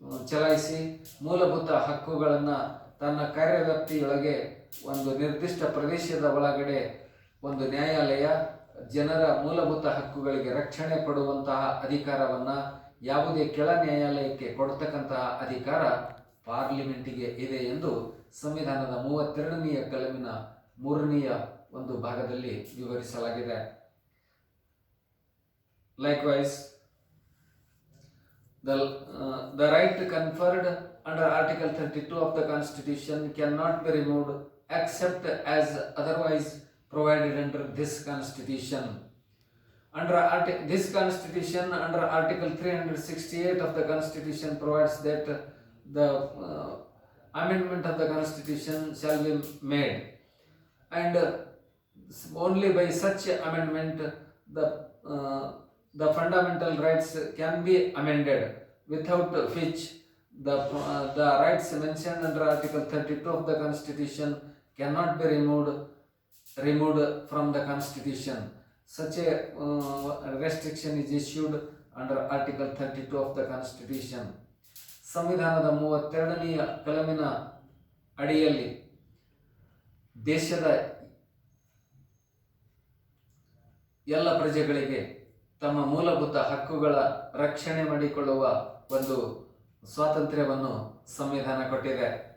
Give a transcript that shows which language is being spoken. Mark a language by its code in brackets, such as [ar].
[kn] ಚಲಾಯಿಸಿ ಮೂಲಭೂತ ಹಕ್ಕುಗಳನ್ನು ತನ್ನ ಕಾರ್ಯವ್ಯಾಪ್ತಿಯೊಳಗೆ ಒಂದು ನಿರ್ದಿಷ್ಟ ಪ್ರದೇಶದ ಒಳಗಡೆ ಒಂದು ನ್ಯಾಯಾಲಯ ಜನರ ಮೂಲಭೂತ ಹಕ್ಕುಗಳಿಗೆ ರಕ್ಷಣೆ ಕೊಡುವಂತಹ ಅಧಿಕಾರವನ್ನು ಯಾವುದೇ ಕೆಳ ನ್ಯಾಯಾಲಯಕ್ಕೆ ಕೊಡ್ತಕ್ಕಂತಹ ಅಧಿಕಾರ ಪಾರ್ಲಿಮೆಂಟಿಗೆ ಇದೆ ಎಂದು ಸಂವಿಧಾನದ 32ನೆಯ ಕಲಮಿನ 3ನೆಯ ಒಂದು ಭಾಗದಲ್ಲಿ ವಿವರಿಸಲಾಗಿದೆ. [en] Likewise, the right conferred under Article 32 of the Constitution cannot be removed except as otherwise provided under this Constitution. This Constitution, under Article 368 of the Constitution, provides that the amendment of the Constitution shall be made, and only by such amendment the fundamental rights can be amended, without which the rights mentioned under Article 32 of the Constitution cannot be removed from the Constitution. Such a restriction is issued under Article 32 of the Constitution. [kn] ಸಂವಿಧಾನದ 32ನೆಯ ಕಲಮಿನ ಅಡಿಯಲ್ಲಿ ದೇಶದ ಎಲ್ಲ ಪ್ರಜೆಗಳಿಗೆ ತಮ್ಮ ಮೂಲಭೂತ ಹಕ್ಕುಗಳ ರಕ್ಷಣೆ ಮಾಡಿಕೊಳ್ಳುವ ಒಂದು ಸ್ವಾತಂತ್ರ್ಯವನ್ನು ಸಂವಿಧಾನ ಕೊಟ್ಟಿದೆ.